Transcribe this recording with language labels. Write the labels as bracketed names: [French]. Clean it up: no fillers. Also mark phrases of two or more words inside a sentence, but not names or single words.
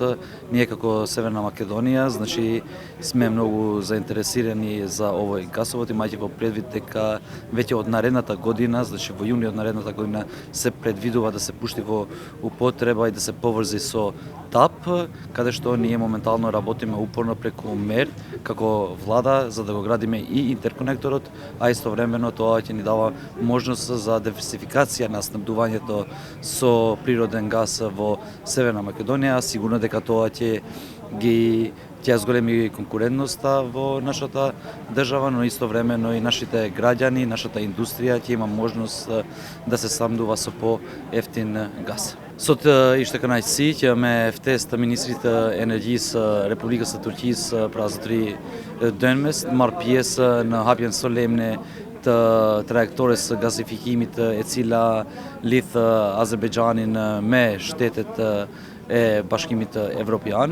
[Macedonian] Ние како Северна Македонија, значи, сме многу заинтересирани за овој гасовод, имајќи во предвид дека веќе од наредната година, значи во јуни од наредната година се предвидува да се пушти во употреба и да се поврзи со ТАП, каде што ние моментално работиме упорно преку МЕР како влада за да го градиме и интерконекторот, а истовремено тоа ќе ни дава можност за диверсификација на снабдувањето со природен газ во Северна Македонија. Сигурно дека тоа ќе зголеми конкурентноста во нашата држава, но истовремено и нашите граѓани, нашата индустрија ќе има можност да се снабдува со по-ефтин газ. [Albanian] Sot ishte kënaqësi që me ftesë të Ministrit të Energjisë Republikës së Turqisë, pra zotëri Dönmez, marr pjesë në hapjen solemne të trajektores së gazifikimit e cila lidh Azerbejxhanin me shtetet e Bashkimit Evropian.